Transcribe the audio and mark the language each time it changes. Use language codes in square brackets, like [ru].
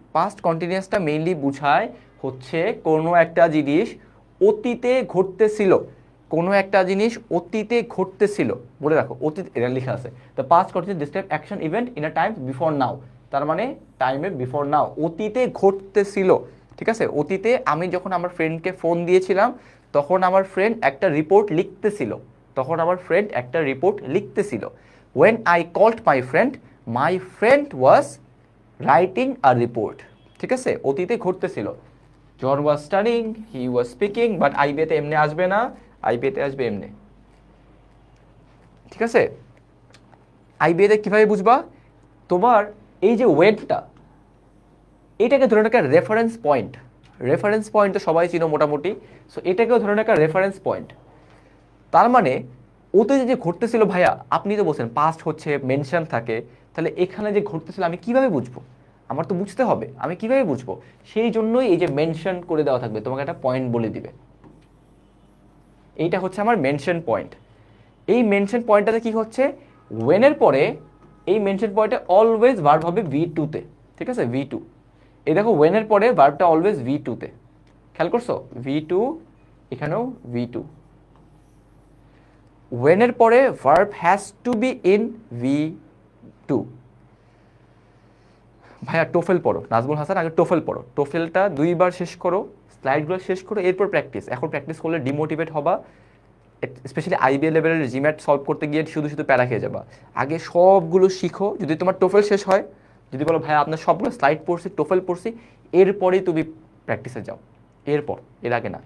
[bn] Past কন্টিনিউয়াসটা mainly বোঝায় হচ্ছে কোনো একটা জিনিস অতীতে ঘটতেছিল, কোনো একটা জিনিস অতীতে ঘটতেছিল, বলে রাখো অতীত, এটা লেখা আছে। [en] the past continuous describe action event in a time before now, [bn] তার মানে টাইমে বিফোর নাও, অতীতে ঘটতেছিল। ঠিক আছে, অতীতে আমি যখন আমার ফ্রেন্ডকে ফোন দিয়েছিলাম তখন আমার ফ্রেন্ড একটা রিপোর্ট লিখতেছিল, তখন আমার ফ্রেন্ড একটা report লিখতেছিল। [en] When I called my friend was writing a report. [bn] ঠিক আছে, অতীতে ঘটতেছিল। [en] John was studying, he was speaking, [bn] but আইবিএতে এমনি আসবে না, আইবিএতে আসবে এমনি। ঠিক আছে, আইবিএতে কিভাবে বুঝবা? তোমার এই যে ওয়েটটা, এটাকে ধরে একটা রেফারেন্স পয়েন্ট, রেফারেন্স পয়েন্ট তো সবাই চিনো মোটামুটি, সো এটাকেও ধরে একটা রেফারেন্স পয়েন্ট। তার মানে ওতে যে ঘটতেছিল ভাইয়া, আপনি তো বলছেন পাস্ট হচ্ছে মেনশন থাকে, তাহলে এখানে যে ঘটতেছিল আমি কিভাবে বুঝবো? আমার তো বুঝতে হবে, আমি কিভাবে বুঝবো? সেই জন্যই এই যে মেনশন করে দেওয়া থাকবে, তোমাকে একটা পয়েন্ট বলে দিবে, এইটা হচ্ছে আমার মেনশন পয়েন্ট। এই মেনশন পয়েন্টটাতে কি হচ্ছে, ওয়েনের পরে এই মেনশন পয়েন্টে অলওয়েজ ভার্ব হবে ভি টুতে। ঠিক আছে, ভি টু, এই দেখো ওয়েনের পরে ভার্বটা অলওয়েজ ভি টুতে, খেয়াল করছো? ভি টু, এখানেও ভি টু। [en] when [bn] এর পরে [en] verb has to be in V2। [bn] ভাইয়া টোফেল পড়ো, নাজমুল হাসান আগে টোফেল পড়ো, টোফেলটা 2বার শেষ করো, স্লাইডগুলো শেষ করো, এরপর প্র্যাকটিস। এখন প্র্যাকটিস করলে ডিমোটিভেট হবা, স্পেশালি আইবিএ লেভেলের জিম্যাট সলভ করতে গিয়ে শুধু শুধু প্যারা খেয়ে যাবা। আগে সবগুলো শিখো, যদি তোমার টোফেল শেষ হয়, যদি বলো ভাইয়া আপনার সবগুলো স্লাইড পড়ছি, টোফেল পড়ছি, এরপরেই তুমি প্র্যাকটিসে যাও, এরপর, এর আগে না।